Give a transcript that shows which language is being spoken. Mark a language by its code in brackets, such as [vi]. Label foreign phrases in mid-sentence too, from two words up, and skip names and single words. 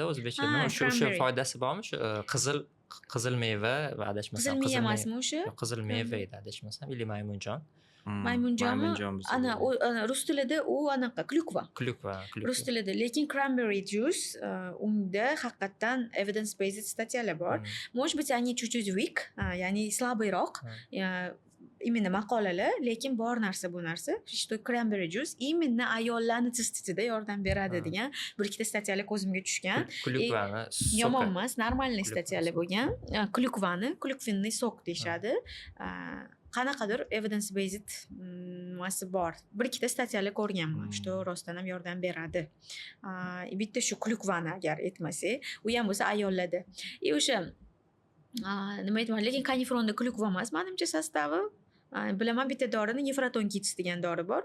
[uz] O'zbekcha nima? O'sha foydasi bormi? Shu qizil meva va adashmasam qizil miya emasmi o'sha? Qizil meva edi adashmasam, ili maymunjon. Maymunjonmi? Ana rus tilida u anaqa klukva. Rus tilida, lekin [en] cranberry juice [uz] unda haqiqatan [en] evidence based [uz] statyalar bor. [ru] Может быть, они чуть-чуть [uz] weak, ya'ni slabiyroq. Именно maqolalar, lekin bor narsa bu narsa. Что [en] cranberry juice [uz] именно ayollarni sistitida yordam beradi degan bir ikkita statyalar ko'zimga tushgan. Klukvani yomon emas, normalniy statyalar bo'lgan. [ru] Клюквенный сок [uz] deyshadi. Qanaqadir [en] evidence based [uz] nimasi bor. Bir ikkita statyalar ko'rganman, что rostdan ham yordam beradi. Bitta shu klukvani agar aytmasak, u ham bo'lsa ayollarda. O'sha nima aytman, lekin kanifronda klukva emas, menimcha sostavi. Bilaman bitta dorini nefraton kits degan dori bor.